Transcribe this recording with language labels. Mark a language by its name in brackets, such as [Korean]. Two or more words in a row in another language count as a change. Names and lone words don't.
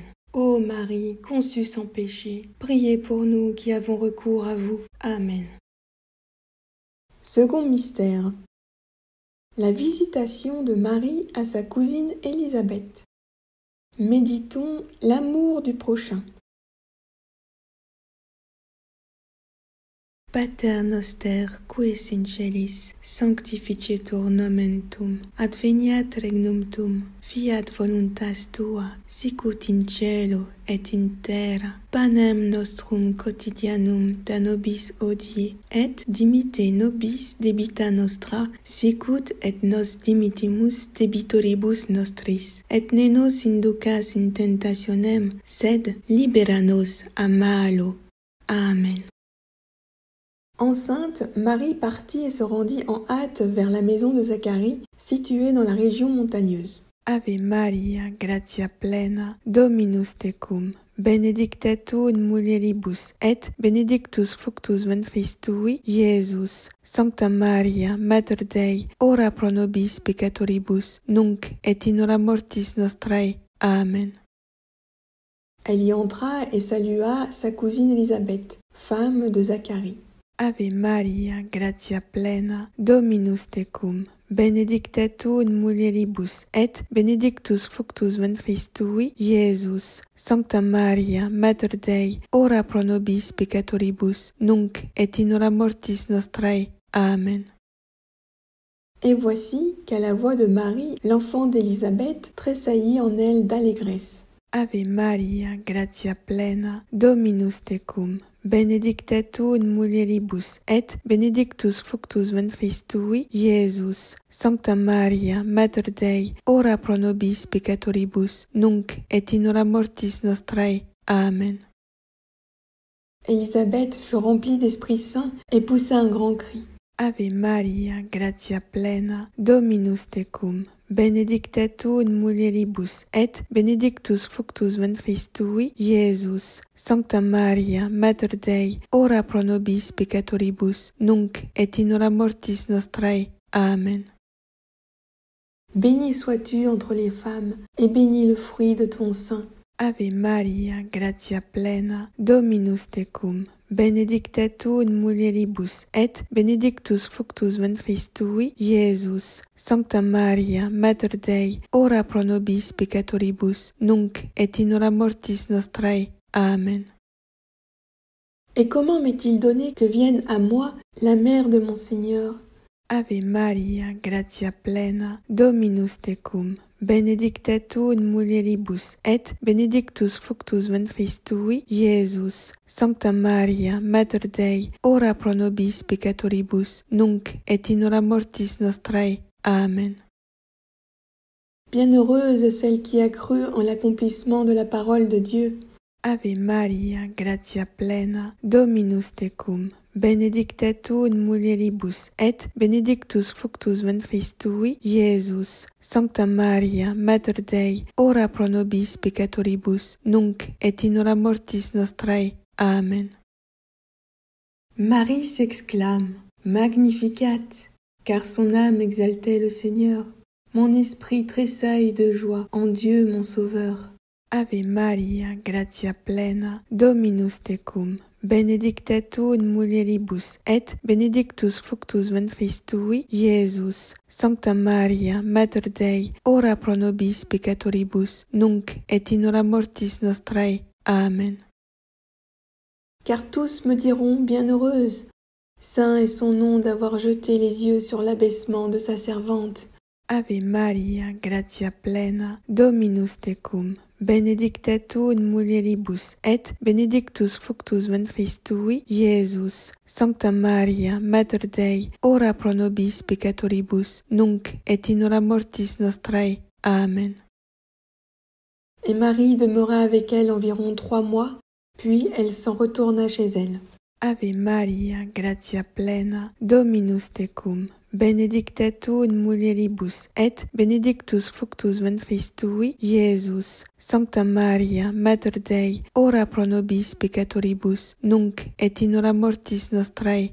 [French] Ô Marie, conçue sans péché, priez pour nous qui avons recours à vous. Amen. Second mystère. La visitation de Marie à sa cousine Élisabeth. Méditons l'amour du prochain. [Latin] Pater noster, qui es in celis, sanctificetur nomen tuum, adveniat regnum tuum, fiat voluntas tua, sicut in cielo et in terra. Panem nostrum quotidianum da nobis hodie, et dimitte nobis debita nostra, sicut et nos dimittimus debitoribus nostris. Et ne nos inducas in tentationem, sed libera nos a malo. Amen. [French] Enceinte, Marie partit et se rendit en hâte vers la maison de Zacharie, située dans la région montagneuse. [Latin] Ave Maria, gratia plena, Dominus tecum, benedicta tu in mulieribus, et benedictus fructus ventris tui, Iesus. Sancta Maria, Mater Dei, ora pro nobis peccatoribus, nunc et in hora mortis nostrae. Amen. [French] Elle y entra et salua sa cousine Élisabeth, femme de Zacharie. [Latin] Ave Maria, gratia plena, Dominus tecum, benedicta tu in mulieribus, et benedictus fructus ventris tui, Iesus. Sancta Maria, Mater Dei, ora pro nobis peccatoribus, nunc et in hora mortis nostrae. Amen. [French] Et voici qu'à la voix de Marie, l'enfant d'Élisabeth tressaillit en elle d'allégresse. [Latin] Ave Maria, gratia plena, Dominus tecum, benedicta tu in mulieribus, et benedictus fructus ventris tui, Iesus. Sancta Maria, Mater Dei, ora pro nobis peccatoribus, nunc et in hora mortis nostrae. Amen. [French] Élisabeth fut remplie d'Esprit Saint et poussa un grand cri. [Latin] Ave Maria, gratia plena, Dominus tecum, benedicta tu in mulieribus, et benedictus fructus ventris tui, Iesus. Sancta Maria, Mater Dei, ora pro nobis peccatoribus, nunc et in hora mortis nostrae. Amen. [French] Béni sois-tu entre les femmes, et béni le fruit de ton sein. [Latin] Ave Maria, gratia plena, Dominus tecum, benedicta tu in mulieribus, et benedictus fructus ventris tui, Iesus. Sancta Maria, Mater Dei, ora pro nobis peccatoribus, nunc et in hora mortis nostrae. Amen. [French] Et comment m'est-il donné que vienne à moi la mère de mon Seigneur? [Latin] Ave Maria, gratia plena, Dominus tecum, benedicta tu in mulieribus, et benedictus fructus ventris tui, Iesus. Sancta Maria, Mater Dei, ora pro nobis peccatoribus, nunc et in hora mortis nostrae. Amen. [French] Bienheureuse celle qui a cru en l'accomplissement de la parole de Dieu. [Latin] Ave Maria, gratia plena, Dominus tecum, benedicta tu in mulieribus, et benedictus fructus ventris tui, Iesus. Sancta Maria, Mater Dei, ora pro nobis peccatoribus, nunc et in hora mortis nostrae. Amen. [French] Marie s'exclame, Magnificat, car son âme exaltait le Seigneur. Mon esprit tressaille de joie en Dieu mon Sauveur. [Latin] Ave Maria, gratia plena, Dominus tecum, benedicta tu in mulieribus, et benedictus fructus ventris tui, Iesus. Sancta Maria, Mater Dei, ora pro nobis peccatoribus, nunc et in hora mortis nostrae. Amen. [French] Car tous me diront bienheureuse. Saint est son nom d'avoir jeté les yeux sur l'abaissement de sa servante. [Latin] Ave Maria, gratia plena, Dominus tecum, benedicta tu in mulieribus, et benedictus fructus ventris tui, Iesus. Sancta Maria, Mater Dei, ora pro nobis peccatoribus, nunc et in hora mortis nostrae. Amen. [French] Et Marie demeura avec elle environ 3 mois, puis elle s'en retourna chez elle. [Latin] Ave Maria, gratia plena, Dominus tecum, benedicta tu in mulieribus, et benedictus fructus ventris tui, Iesus. Sancta Maria, Mater Dei, ora pro nobis peccatoribus, nunc et in hora mortis nostrae.